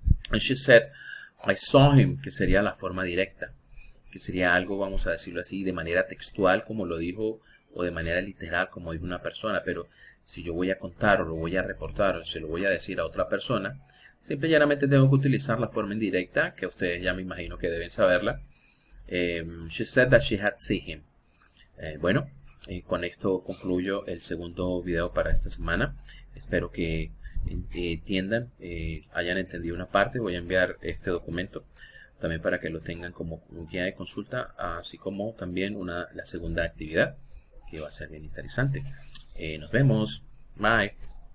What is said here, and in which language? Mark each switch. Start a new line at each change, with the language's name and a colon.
English: And she said, I saw him,
Spanish: que sería la forma directa, que sería algo, vamos a decirlo así, de manera textual, como lo dijo, o de manera literal, como dijo una persona. Pero si yo voy a contar, o lo voy a reportar, o se lo voy a decir a otra persona, simple y llanamente tengo que utilizar la forma indirecta, que ustedes ya me imagino que deben saberla.
English: She said that she had seen him.
Spanish: Bueno, con esto concluyo el segundo video para esta semana. Espero que entiendan, hayan entendido una parte. Voy a enviar este documento también para que lo tengan como guía de consulta, así como también la segunda actividad, que va a ser bien interesante. Nos vemos. Bye.